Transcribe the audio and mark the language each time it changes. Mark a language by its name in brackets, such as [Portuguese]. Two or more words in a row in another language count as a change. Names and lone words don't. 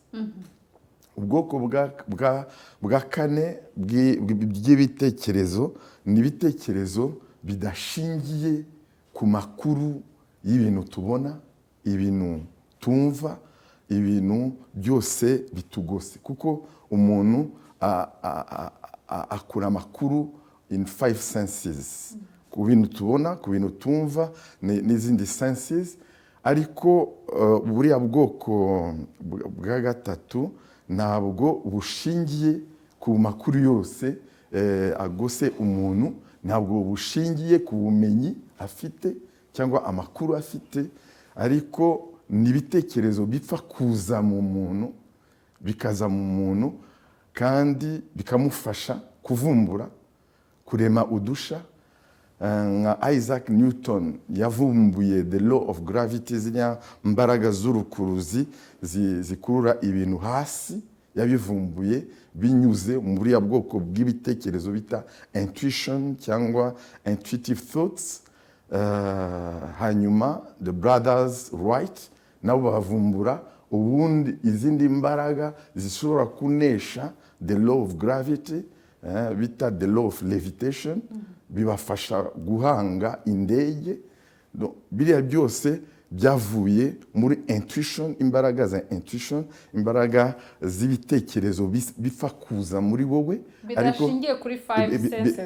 [Kinyarwanda] Ubwoko bwa kane bw'ibitekerezo ni ibitekerezo bidashingiye ku makuru y'ibintu tubona, ibintu tumva, ibintu byose bitugose. Kuko umuntu akura amakuru [English] in 5 senses, [Kinyarwanda] ku bintu tubona, ku bintu tumva n'izindi senses. Ariko buriya bwoko bwa gatatu ntabwo bushingiye ku makuru yose agose umuntu, ntabwo bushingiye ku bumenyi afite cyangwa amakuru afite, ariko ni ibitekerezo bipfa kuza mu muntu, bikaza mu muntu, kandi bikamufasha kuvumbura, kurema udusha. Nka Isaac Newton yavumbuye [English] the law of gravity, [Kinyarwanda] ziriya mbaraga z'urukuruzi zikurura ibintu hasi, yabivumbuye binyuze mu buriya bwoko bw'ibitekerezo bita intuition cyangwa [English] intuitive thoughts. [Kinyarwanda] Hanyuma [English] the brothers Wright [Kinyarwanda] nabo bavumbura ubundi izindi mbaraga zishobora kunesha [English] the law of gravity, [Kinyarwanda] bita [English] the law of levitation, [Kinyarwanda] bibafasha guhanga indege. Biriya byose byavuye muri intuition, imbaraga za intuition, imbaraga z'ibitekerezo bifa kuza muri wowe, bidashingiye kuri 5 senses,